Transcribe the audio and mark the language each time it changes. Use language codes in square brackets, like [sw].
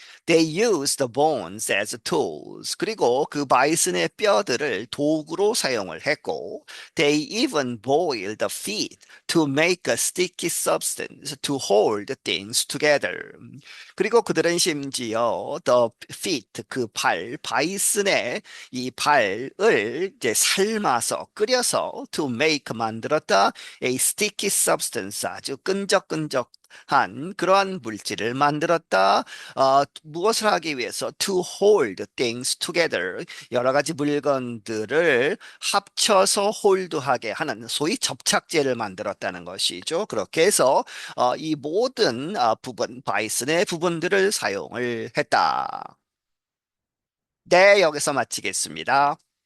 [en] They used the bones as tools. [ko] 그리고 그 바이슨의 뼈들을 도구로 사용을 했고, [en] they even boiled the feet to make a sticky substance to hold things together. [ko] 그리고 그들은 심지어 the feet, 그 발, 바이슨의 이 발을 이제 삶아서 끓여서 [en] to make [ko] 만들었다 [en] a sticky substance [ko] 아주 끈적끈적 한 그러한 물질을 만들었다. 무엇을 하기 위해서? [en] To hold things together. [ko] 여러 가지 물건들을 합쳐서 홀드하게 하는 소위 접착제를 만들었다는 것이죠. 그렇게 해서 이 모든 부분, 바이슨의 부분들을 사용을 했다. 네, 여기서 마치겠습니다.